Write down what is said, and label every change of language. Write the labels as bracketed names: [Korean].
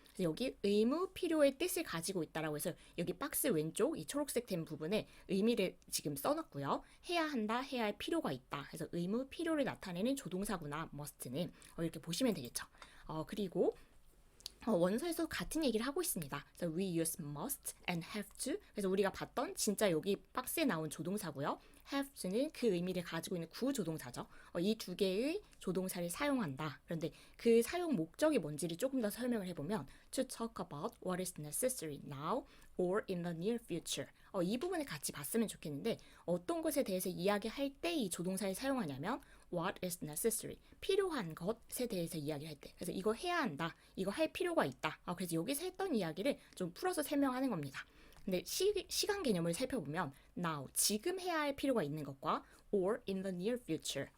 [Korean] 그래서 여기 의무, 필요의 뜻을 가지고 있다라고 해서 여기 박스 왼쪽 이 초록색 된 부분에 의미를 지금 써놨고요. 해야 한다, 해야 할 필요가 있다. 그래서 의무, 필요를 나타내는 조동사구나, must는 이렇게 보시면 되겠죠. 그리고 원서에서 같은 얘기를 하고 있습니다. 그래서 [English] we use must and have to. [Korean] 그래서 우리가 봤던 진짜 여기 박스에 나온 조동사고요. have to는 그 의미를 가지고 있는 구조동사죠. 이 두 개의 조동사를 사용한다. 그런데 그 사용 목적이 뭔지를 조금 더 설명을 해보면 [English] to talk about what is necessary now or in the near future. [Korean] 이 부분을 같이 봤으면 좋겠는데 어떤 것에 대해서 이야기할 때 이 조동사를 사용하냐면 [English] what is necessary. [Korean] 필요한 것에 대해서 이야기할 때. 그래서 이거 해야 한다. 이거 할 필요가 있다. 그래서 여기서 했던 이야기를 좀 풀어서 설명하는 겁니다. 근데 시간 개념을 살펴보면 now, 지금 해야 할 필요가 있는 것과 [English] or in the near future.